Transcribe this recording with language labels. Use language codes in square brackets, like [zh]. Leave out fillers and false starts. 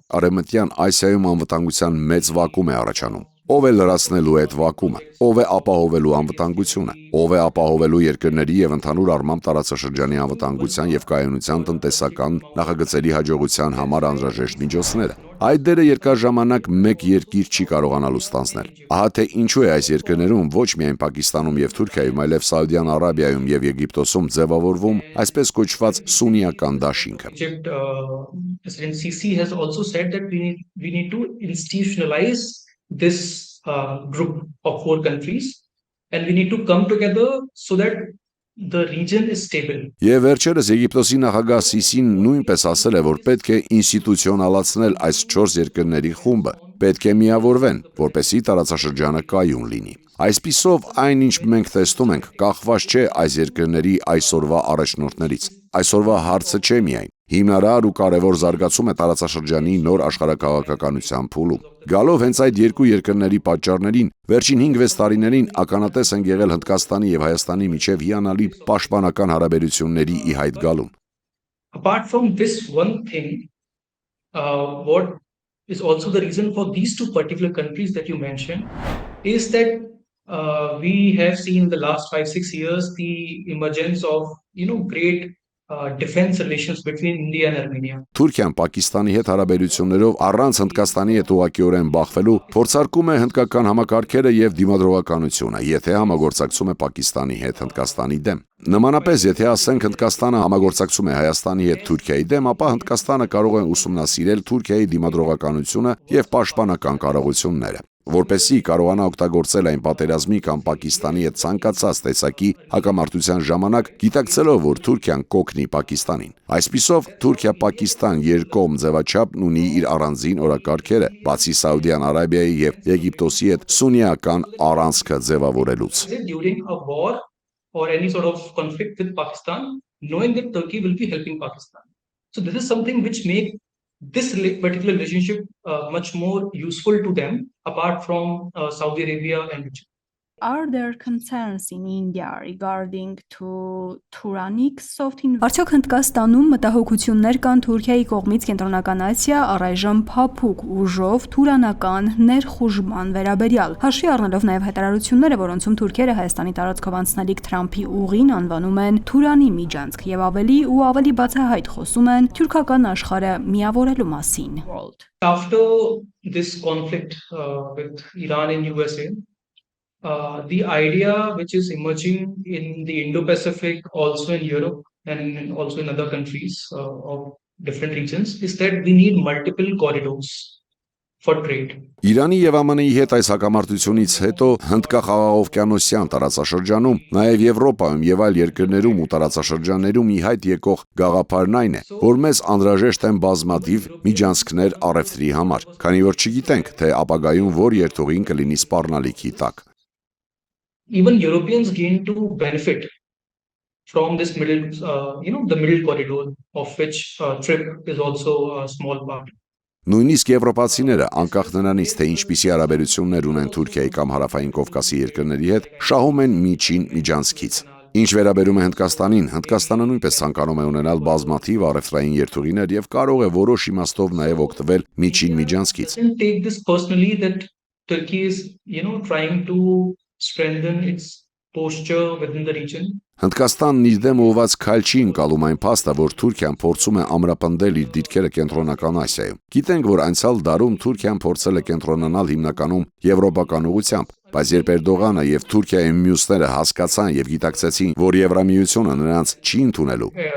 [hy] Արևմտյան Ասիայում անվտանգության մեծ վակուում է առաջանում։ Ով է լրացնելու այդ վակումը, ով է ապահովելու անվտանգությունը, ով է ապահովելու երկրների եւ ընդհանուր առմամբ տարածաշրջանի անվտանգության եւ կայունության տնտեսական նախագծերի հաջողության համար անհրաժեշտ միջոցները։ Այդ դերը երկար ժամանակ մեկ երկիր չի կարողանալու ստանձնել։ Ահա թե ինչու է այս երկրներում ոչ միայն Պակիստանում եւ Թուրքիայում, այլև Սաուդյան Արաբիայում եւ Եգիպտոսում ձևավորվում այսպես կոչված սուննիական դաշինքը։ [en] Egypt, President Sisi has also said that we need to institutionalize this group of 4 countries and we need to come together so that the region is stable. [hy] Եվ վերջերս Եգիպտոսի նախագահ Սիսին նույնպես ասել է, որ պետք է ինստիտուցիոնալացնել այս 4 երկրների խումբը, պետք է միավորվեն, որպեսզի տարածաշրջանը կայուն լինի։ Այսպիսով այն, ինչ մենք տեսնում ենք, կախված չէ այս երկրների այսօրվա առաջնորդներից։ Այսօրվա հարցը չէ միայն հիմնարար ու կարևոր զարգացում է տարածաշրջանի նոր աշխարհակաղակականության փուլում։ Գալով հենց այդ երկու երկրների պատճառներին, վերջին 5-6 տարիներին ականատես են եղել Հնդկաստանի եւ Հայաստանի միջև հիանալի պաշտպանական հարաբերությունների ի հայտ գալուն։ [en] Apart from this one thing, what is also the reason for these 2 particular countries that you mentioned is that we have seen in the last 5-6 years the emergence of great defense relations between India and Armenia. [hy] Թուրքիան Պակիստանի հետ հարաբերություններով առանց Հնդկաստանի հետ ուղղակիորեն բախվելու փորձարկում է հնդկական համակարգերը եւ դիմադրողականությունը, եթե համագործակցում է Պակիստանի հետ Հնդկաստանի դեմ։ Նմանապես, եթե ասենք Հնդկաստանը համագործակցում է Հայաստանի հետ Թուրքիայի դեմ, ապա Հնդկաստանը կարող է ուսումնասիրել Թուրքիայի դիմադրողականությունը եւ պաշտպանական կարողությունները։ որպեսզի կարողանա օգտագործել այն պատերազմի կամ Պակիստանի հետ ցանկացած տեսակի հակամարտության ժամանակ, գիտակցելով, որ Թուրքիան կօգնի Պակիստանին։ Այսպիսով, Թուրքիա-Պակիստան երկկողմ ձևաչափն ունի իր առանձին օրակարգերը, բացի Սաուդյան Արաբիայի եւ Եգիպտոսի հետ սուննիական առանցքը ձևավորելուց։ [en] During a war or any sort of conflict with Pakistan, knowing that Turkey will be helping Pakistan. So this is something which makes this particular relationship much more useful to them, apart from Saudi Arabia and Egypt. Are there concerns in India regarding to Turanic soft [hy] Արդյոք Հնդկաստանում մտահոգություններ կան Թուրքիայի կողմից Կենտրոնական Ասիա առայժմ փափուկ ուժով թուրանական ներխուժման վերաբերյալ։ Հաշվի առնելով նաև հայտարարությունները, որոնցում թուրքերը Հայաստանի տարածքով անցնելիք Թրամփի ուղին անվանում են Թուրանի միջանցք եւ ավելի ու ավելի բացահայտ խոսում են թուրքական աշխարհը միավորելու մասին։ [en] After this conflict with Iran and USA, the idea which is emerging in the Indo-Pacific, also in Europe and also in other countries of different regions, is that we need multiple corridors for trade. [hy] Իրանի եւ ԱՄՆ-ի հետ այս հակամարտությունից հետո Հնդկախաղաղօվկիանոսյան տարածաշրջանում, նաեւ Եվրոպայում եւ այլ երկրներում ու տարածաշրջաններում ի հայտ եկող գաղափարն այն է, որ մեզ անհրաժեշտ են բազմաթիվ միջանցքներ առևտրի համար, քանի որ չգիտենք, թե ապագայում որ երթուղին կլինի սպառնալիքի տակ։ [en] Even Europeans gain to benefit from this middle, the middle corridor, of which trip is also a small part. [hy] Նույնիսկ եվրոպացիները, անկախ նրանից, թե ինչպիսի հարաբերություններ ունեն Թուրքիայի կամ Հարավային Կովկասի երկրների հետ, շահում են միջին միջանցքից։ Ինչ վերաբերում է Հնդկաստանին, Հնդկաստանը նույնպես ցանկանում է ունենալ բազմաթիվ առևտրային երթուղիներ եւ կարող է որոշ իմաստով նաեւ օգտվել միջին միջանցքից։ [en] Take this personally that Turkey is, trying to strengthen its posture within the region. [hy] Հնդկաստանն իր դեմ ուղղված քայլ չի ընկալում այն փաստը, որ Թուրքիան փորձում է ամրապնդել իր դիրքերը Կենտրոնական Ասիայում։ Գիտենք, որ անցյալ դարում Թուրքիան փորձել է կենտրոնանալ հիմնականում եվրոպական ուղղությամբ, բայց երբ Էրդողանը եւ Թուրքիայի մյուսները հասկացան եւ գիտակցեցին, որ Եվրամիությունը նրանց չի ընդունելու,